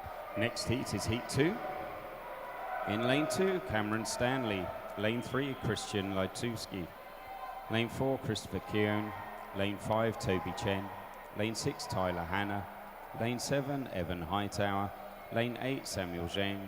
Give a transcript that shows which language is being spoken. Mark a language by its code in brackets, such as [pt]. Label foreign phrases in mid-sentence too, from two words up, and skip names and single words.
[en] Next heat is heat 2. In lane 2, Cameron Stanley. Lane 3, Christian Leituski. Lane 4, Christopher Keown. Lane 5, Toby Chen. Lane 6, Tyler Hanna. Lane 7, Evan Hightower. Lane 8, Samuel Zhang.